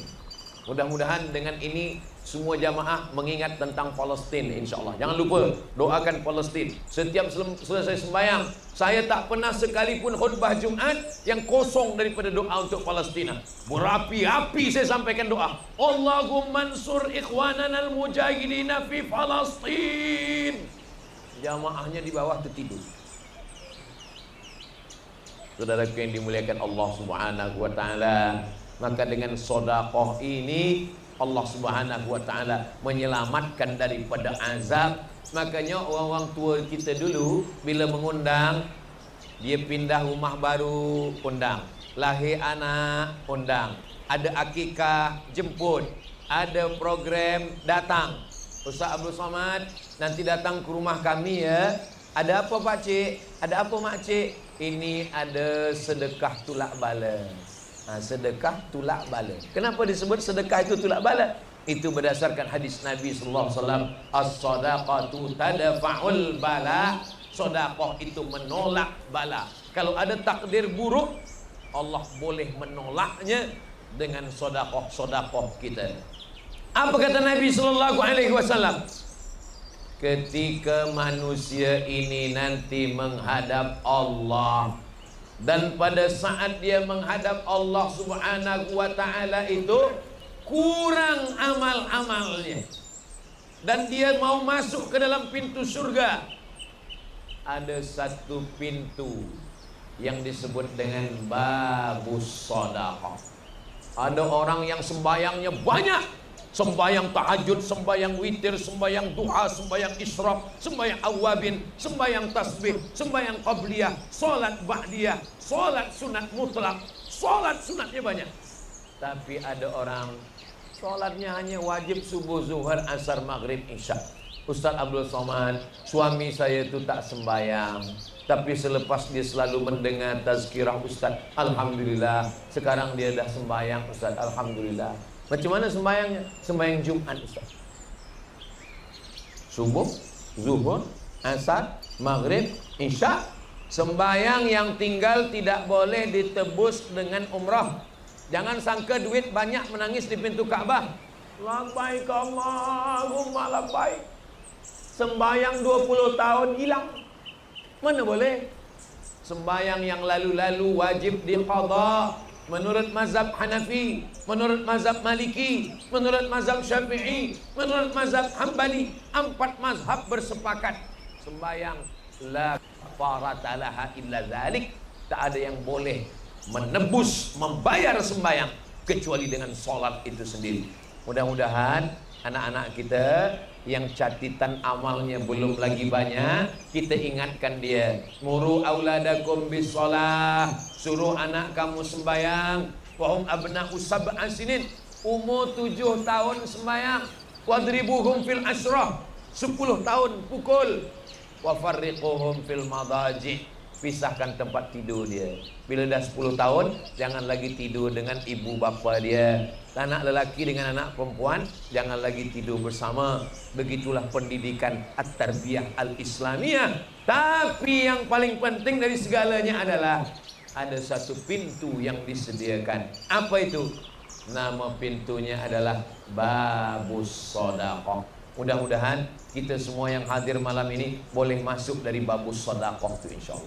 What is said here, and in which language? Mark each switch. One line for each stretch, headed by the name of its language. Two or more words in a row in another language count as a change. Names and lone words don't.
Malay: Mudah-mudahan dengan ini semua jamaah mengingat tentang Palestin, insyaAllah. Jangan lupa doakan Palestin. Setiap selesai sembahyang, saya tak pernah sekalipun khutbah Jumat yang kosong daripada doa untuk Palestina. Berapi-api saya sampaikan doa.
Arabic: اللهم انصر إخواننا المجاهدين في فلسطين.
Malay: Jamaahnya di bawah tertidur. Saudaraku yang dimuliakan Allah
Arabic: سبحانه وتعالى,
Malay: maka dengan sedekah ini Allah
Arabic: سبحانه وتعالى
Malay: menyelamatkan daripada azab. Makanya orang-orang tua kita dulu bila mengundang, dia pindah rumah baru, undang. Lahir anak, undang. Ada akikah, jemput. Ada program, datang. Ustaz Abdul Somad nanti datang ke rumah kami ya. Ada apa Pak Cik? Ada apa Mak Cik? Ini ada sedekah tulak bala. Sedekah tulak bala. Kenapa disebut sedekah itu tulak bala? Itu berdasarkan hadis Nabi
Arabic: صلى الله عليه وسلم, الصدقة تدفع البلاء.
Malay: Sedekah itu menolak bala. Kalau ada takdir buruk, Allah boleh menolaknya dengan sedekah kita. Apa kata Nabi
Arabic: صلى الله عليه وسلم?
Malay: Ketika manusia ini nanti menghadap Allah, dan pada saat dia menghadap Allah
Arabic: سبحانه وتعالى
Malay: itu kurang amal-amalnya, dan dia mau masuk ke dalam pintu surga, ada satu pintu yang disebut dengan
Arabic: باب الصدقة.
Malay: Ada orang yang sembayangnya banyak, sembayang tahajud, sembayang witir, sembayang duha, sembayang isyraq, sembayang awabin, sembayang tasbih, sembayang qabliyah, salat ba'diyah, salat sunat mutlak, salat sunatnya banyak. Tapi ada orang salatnya hanya wajib subuh, zuhur, asar, maghrib, isya. Ustaz Abdul Somad, suami saya itu tak sembayang, tapi selepas dia selalu mendengar tazkirah Ustaz, alhamdulillah sekarang dia dah sembayang Ustaz, alhamdulillah. Macam mana sembayangnya? Sembayang Jumat Ustaz, subuh, zuhur, asar, maghrib, isya. Sembayang yang tinggal tidak boleh ditebus dengan umrah. Jangan sangka duit banyak menangis di pintu Ka'bah.
Arabic: لبيك اللهم لبيك.
Malay: Sembayang 20 tahun hilang. Mana boleh? Sembayang yang lalu-lalu wajib diqadha menurut mazhab Hanafi, menurut mazhab Maliki, menurut mazhab Syafi'i, menurut mazhab Hambali. 4 mazhab bersepakat sembayang
Arabic: لا كفارة لها إلا ذلك.
Malay: Tak ada yang boleh menebus, membayar sembayang kecuali dengan salat itu sendiri. Mudah-mudahan anak-anak kita yang catatan amalnya belum lagi banyak, kita ingatkan dia.
Arabic: مروا أولادكم بالصلاة,
Malay: suruh anak kamu sembayang.
Arabic: وهم أبناء سبع سنين,
Malay: umur 7 tahun sembayang.
Arabic: واضربوهم في العشر,
Malay: 10 tahun pukul.
Arabic: وفرقوهم في المضاجع,
Malay: pisahkan tempat tidur dia. Bila dah 10 tahun, jangan lagi tidur dengan ibu bapa dia. Anak lelaki dengan anak perempuan jangan lagi tidur bersama. Begitulah pendidikan
Arabic: التربية الإسلامية.
Malay: Tapi yang paling penting dari segalanya adalah ada satu pintu yang disediakan. Apa itu? Nama pintunya adalah
Arabic: باب الصدقة.
Malay: Mudah-mudahan kita semua yang hadir malam ini boleh masuk dari
Arabic: باب الصدقة
Malay: itu, insyaallah.